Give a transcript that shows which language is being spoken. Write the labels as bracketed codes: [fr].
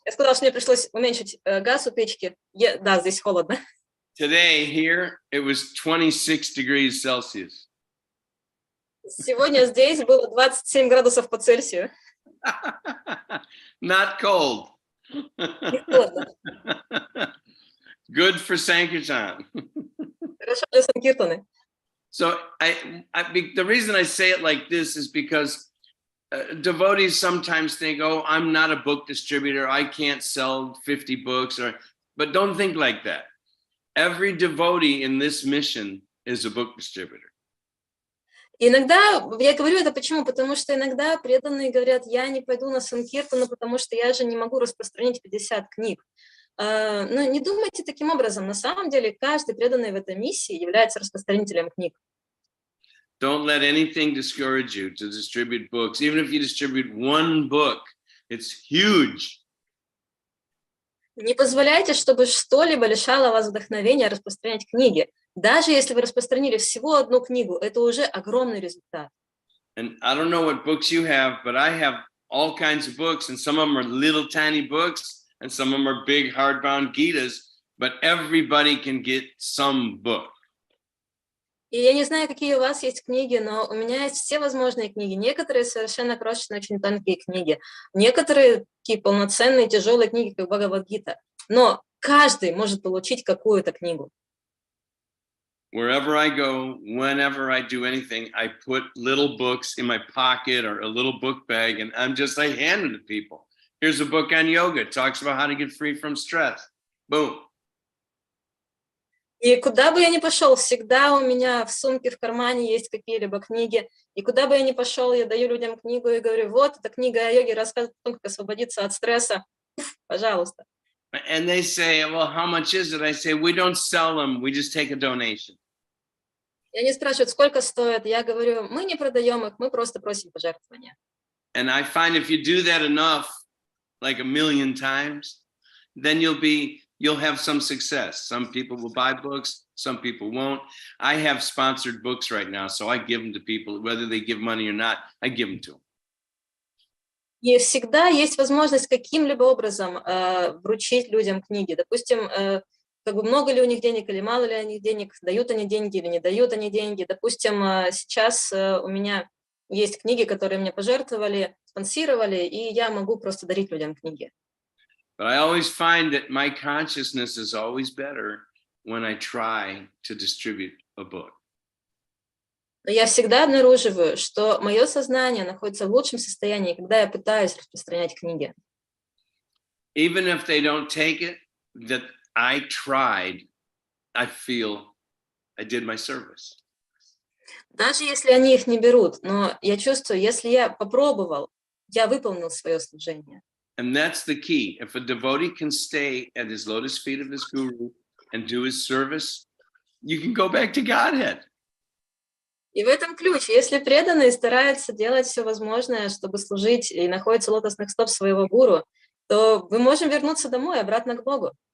[ru] Я сказала, что мне пришлось уменьшить газ у печки. Да, здесь холодно. [en] Today here, it was 26 degrees Celsius. [ru] Сегодня здесь было 27 градусов по Цельсию. [en] Not cold. [ru] Не холодно. [en] Good for Sankirtan. [ru] Хорошо для Санкиртаны. [en] So the reason I say it like this is because devotees sometimes think, oh, I'm not a book distributor. I can't sell 50 books. But don't think like that. Every devotee in this mission is a book distributor. [ru] Иногда, я говорю это почему? Потому что иногда преданные говорят, я не пойду на Санкиртану, потому что я же не могу распространить 50 книг. Но не думайте таким образом. На самом деле, каждый преданный в этой миссии является распространителем книг. [en] Don't let anything discourage you to distribute books. Even if you distribute one book, it's huge. [ru] Не позволяйте, чтобы что-либо лишало вас вдохновения распространять книги. Даже если вы распространили всего одну книгу, это уже огромный результат. [en] And I don't know what books you have, but I have all kinds of books, and some of them are little tiny books, and some of them are big hardbound Gitas, but everybody can get some book. [ru] И я не знаю, какие у вас есть книги, но у меня есть все возможные книги. Некоторые совершенно крошечные, очень тонкие книги. Некоторые такие полноценные, тяжелые книги, как Бхагавад-гита. Но каждый может получить какую-то книгу. [en] Wherever I go, whenever I do anything, I put little books in my pocket or a little book bag, and I hand it to people. Here's a book on yoga. It talks about how to get free from stress. Boom. [ru] И куда бы я ни пошел, всегда у меня в сумке, в кармане есть какие-либо книги. И куда бы я ни пошел, я даю людям книгу и говорю, вот, эта книга о йоге рассказывает о том, как освободиться от стресса. Пожалуйста. [en] And they say, well, how much is it? I say, we don't sell them. We just take a donation. [ru] И они спрашивают, сколько стоит. Я говорю, мы не продаем их, мы просто просим пожертвования. [en] And I find if you do that enough, like 1,000,000 times, then you'll have some success. Some people will buy books, some people won't. I have sponsored books right now, so I give them to people, whether they give money or not, I give them to them. [ru] И всегда есть возможность каким-либо образом вручить людям книги. Допустим, как бы много ли у них денег или мало ли у них денег, дают они деньги или не дают они деньги. Допустим, сейчас у меня есть книги, которые мне пожертвовали, спонсировали, и я могу просто дарить людям книги. [en] But I always find that my consciousness is always better when I try to distribute a book. [ru] Но я всегда обнаруживаю, что мое сознание находится в лучшем состоянии, когда я пытаюсь распространять книги. [en] Even if they don't take it, that I tried, I feel I did my service. [ru] Даже если они их не берут, но я чувствую, если я попробовал, я выполнил свое служение. [en] And that's the key. If a devotee can stay at his lotus feet of his guru and do his service, you can go back to Godhead. [ru] И в этом ключ. Если преданный старается делать все возможное, чтобы служить, и находится у лотосных стоп своего гуру, то мы можем вернуться домой, обратно к Богу.